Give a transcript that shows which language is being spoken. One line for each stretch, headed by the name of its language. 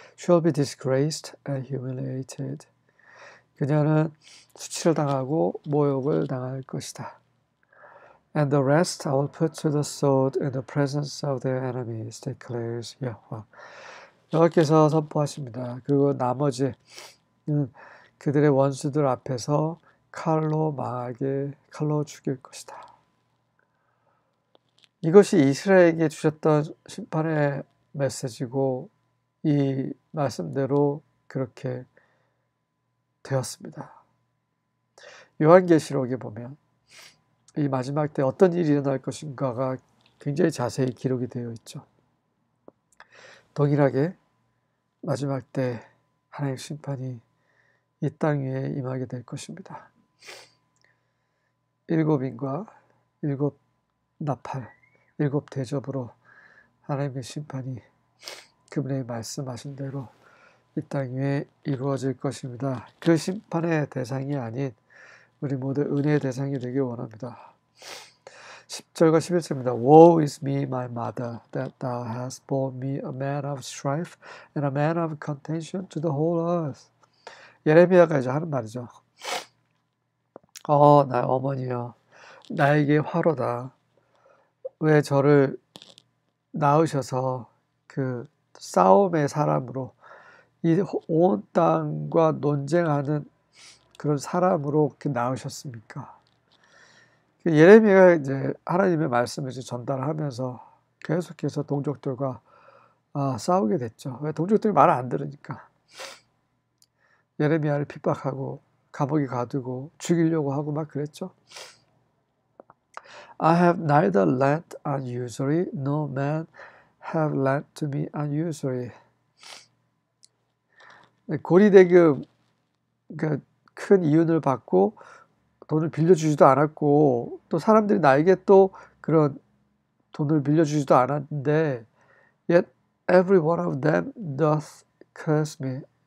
English: She will be disgraced and humiliated.
Korean: 그녀는 수치를 당하고 모욕을 당할 것이다.
English: And the rest I will put to the sword in the presence of their enemies, declares Yahweh.
Korean: 여호와께서 선포하십니다. 그리고 나머지는 그들의 원수들 앞에서 칼로 죽일 것이다. 이것이 이스라엘에게 주셨던 심판의 메시지고 이 말씀대로 그렇게 되었습니다. 요한계시록에 보면 이 마지막 때 어떤 일이 일어날 것인가가 굉장히 자세히 기록이 되어 있죠. 동일하게 마지막 때 하나님의 심판이 이 땅 위에 임하게 될 것입니다. 7인과 7 나팔, 7 대접으로 하나님의 심판이 그분의 말씀하신 대로 이 땅 위에 이루어질 것입니다. 그 심판의 대상이 아닌 우리 모두 은혜의 대상이 되길 원합니다. 10절과 11절입니다.
English: Woe is me, my mother, that thou hast borne me a man of strife and a man of contention to the whole earth.
Korean: 예레미야가 이제 하는 말이죠. 나의 어머니여, 나에게 화로다. 왜 저를 낳으셔서 그 싸움의 사람으로 이 온 땅과 논쟁하는 그런 사람으로 이렇게 낳으셨습니까? 예레미야가 이제 하나님의 말씀을 이제 전달하면서 계속해서 동족들과 싸우게 됐죠. 왜? 동족들이 말을 안 들으니까. 예레미야를 핍박하고 감옥에 가두고 죽이려고 하고 막 그랬죠.
English: I have neither lent unusually, nor man have lent to me unusually.
Korean: 고리대금 큰 이윤을 받고 돈을 빌려주지도 않았고 또 사람들이 나에게 또 그런 돈을 빌려주지도 않았는데
English: yet every one of them doth curse me.